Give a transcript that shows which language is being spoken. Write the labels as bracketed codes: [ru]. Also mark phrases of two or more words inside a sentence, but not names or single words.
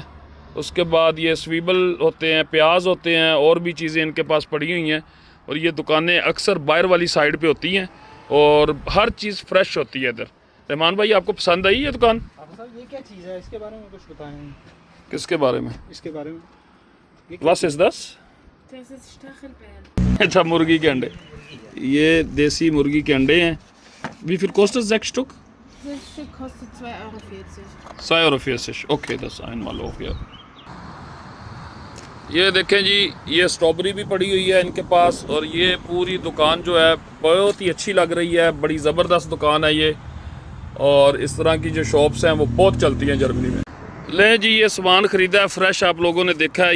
[hi] उसके बाद ये स्वीबल होते हैं, प्याज होते हैं, और भी चीज़ें इनके पास पड़ी हुई हैं। और ये दुकानें अक्सर बाहर वाली साइड पे होती हैं, और हर चीज़ फ्रेश होती है इधर। रहमान भाई आपको पसंद आई ये दुकान? हाफिज साहब ये क्या चीज़ है, इसके बारे में कुछ बताएं। किसके बारे में? इसके बारे में [de] Was ist das? Das ist Stachelbeeren. [hi] अच्छा मुर्गी के अंडे, ये देसी मुर्गी के अंडे हैं। [de] Wie viel kostet 6 Stück? Das Stück kostet 2,40 €. [hi] 2,40 €, ओके, [de] das einmal [hi] हो गया। ये देखें जी ये स्ट्रॉबेरी भी पड़ी हुई है इनके पास। और ये पूरी दुकान जो है बहुत ही अच्छी लग रही है, बड़ी ज़बरदस्त दुकान है ये। और इस तरह की जो शॉप्स हैं वो बहुत चलती हैं जर्मनी में। ले जी ये सामान ख़रीदा है फ्रेश, आप लोगों ने देखा है।